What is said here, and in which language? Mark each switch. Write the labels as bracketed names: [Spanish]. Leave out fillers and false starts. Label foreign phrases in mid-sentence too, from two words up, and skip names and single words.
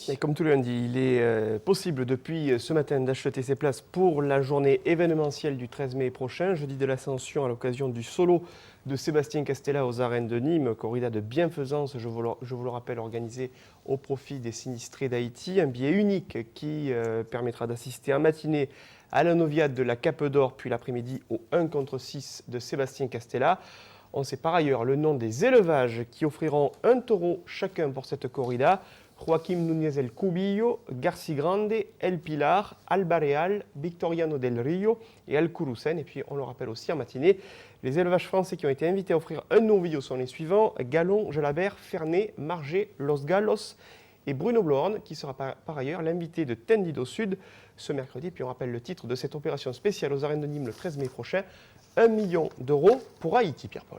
[French] Et comme tout le lundi, il est possible depuis ce matin d'acheter ses places pour la journée événementielle du 13 mai prochain, jeudi de l'Ascension, à l'occasion du solo de Sébastien Castella aux arènes de Nîmes, corrida de bienfaisance, je vous le rappelle, organisée au profit des sinistrés d'Haïti. Un billet unique qui permettra d'assister en matinée à la Noviade de la Cape d'Or, puis l'après-midi au 1 contre 6 de Sébastien Castella. On sait par ailleurs le nom des élevages qui offriront un taureau chacun pour cette corrida. Joaquim Núñez El Cubillo, Garci Grande, El Pilar, Alba Real, Victoriano del Rio et Al Curucen. Et puis on le rappelle aussi en matinée, les élevages français qui ont été invités à offrir un novillo sont les suivants: Galon, Gelabert, Fernet, Marger, Los Galos et Bruno Blorn, qui sera par ailleurs l'invité de Tendido Sud ce mercredi. Puis on rappelle le titre de cette opération spéciale aux arènes de Nîmes le 13 mai prochain, 1 million d'euros pour Haïti, Pierre-Paul.